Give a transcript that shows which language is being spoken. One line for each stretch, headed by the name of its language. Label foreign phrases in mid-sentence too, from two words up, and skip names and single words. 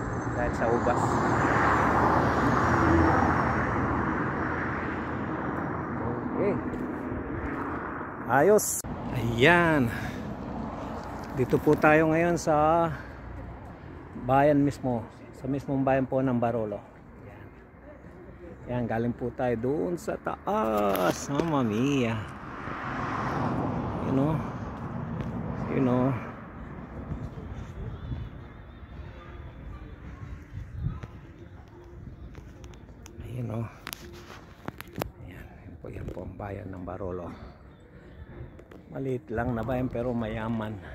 Filipino: Dahil sa ubas. Okay. Ayos. Ayan. Dito po tayo ngayon sa bayan mismo. Sa mismong bayan po ng Barolo. Yan, galing po tayo doon sa taas.
Italian: Mamma mia.
English: You know.
Filipino: Ayun, oh. Yan po ang bayan ng Barolo. Maliit lang na bayan pero mayaman.